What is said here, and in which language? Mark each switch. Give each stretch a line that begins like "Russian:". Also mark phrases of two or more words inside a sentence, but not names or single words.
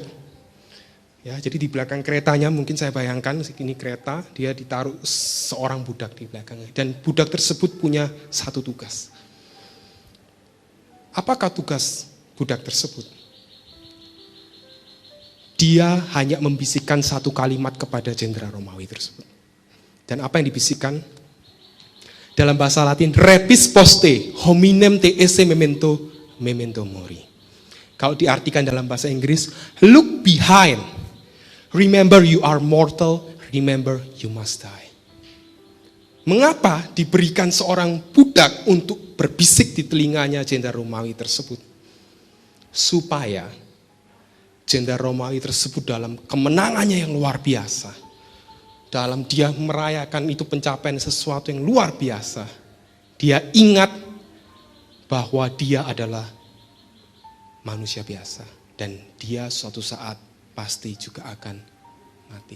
Indonesian: Ya, jadi di belakang keretanya mungkin saya bayangkan ini kereta, dia ditaruh seorang budak di belakangnya, dan budak tersebut punya satu tugas. Apakah tugas budak tersebut? Dia hanya membisikkan satu kalimat kepada jenderal Romawi tersebut. Dan apa yang dibisikkan? Dalam bahasa Latin,
Latin: repis poste hominem te esse memento memento mori.
Indonesian: Kalau diartikan dalam bahasa Inggris,
English: look behind. Remember you are mortal, remember you must die.
Indonesian: Mengapa diberikan seorang budak untuk berbisik di telinganya jenderal Romawi tersebut? Supaya jenderal Romawi tersebut dalam kemenangannya yang luar biasa, dalam dia merayakan itu pencapaian sesuatu yang luar biasa, dia ingat bahwa dia adalah manusia biasa dan dia suatu saat pasti juga akan mati.